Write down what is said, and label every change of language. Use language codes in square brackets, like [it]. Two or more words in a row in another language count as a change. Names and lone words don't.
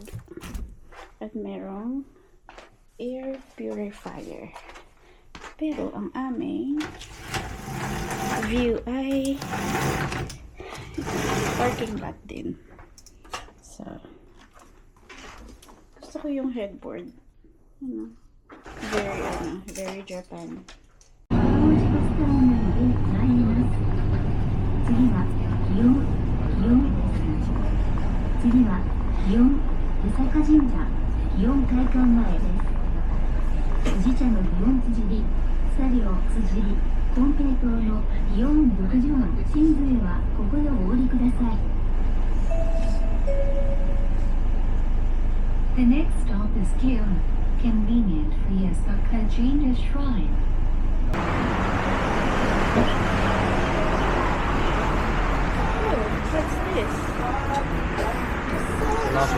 [tl] At merong [en] air purifier. [tl] Pero ang aming view ay parking lot din. So, gusto ko yung headboard. [en] Very Japan. [ja] 次は祇園八坂神社祇園会館前です。宇治茶の祇園辻り、茶寮辻り、金平糖の祇園牧場真髄はここでお降りください。 [en] The next stop is Gion, convenient for Yasaka Jinja Shrine. What's this? Gelato.